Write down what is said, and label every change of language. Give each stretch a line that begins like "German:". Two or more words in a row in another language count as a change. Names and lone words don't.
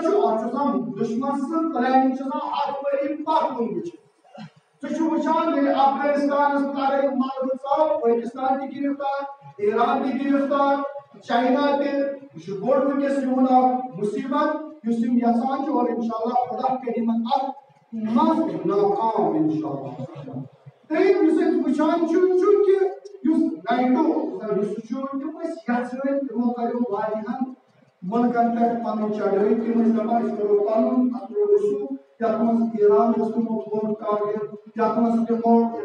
Kashmiri: چھُ اتھ چھُ آسان دُشمن سٕنٛز پلاننگ چھِ آسان 8 ؤری پتھ کُن وٕچھِتھ ژٕ چھُ وٕچھان ییٚلہِ افغانستانس لڑٲے ملبہٕ ژاو پٲکستان تہِ گرفتار ایران تہِ گرفتار چاینا تہِ یہِ چھُ بوٚڑ ونکٮ۪س یِہُنٛد اکھ مُصیبت یُس یِم یژھان چھِ اور انشاءاللہ خدا کرِ یِمن اتھ منٛز ناکام انشاءاللہ ترٛیٚیِم یُس أسۍ وٕچھان چھُ چوٗنکہِ یُس نیٹو یُس چھُ تِم ٲسۍ یژھان تِمو کریو واریاہن مُلکن پٮ۪ٹھ پنٕنۍ چڑٲے تِم ٲسۍ دپان أسۍ کرو پنُن اثر و رسوٗخ یتھ منٛز ایران اوس تِمو تھوٚومُت ٹارگیٹ یتھ منٛز تِمو ییٚمہِ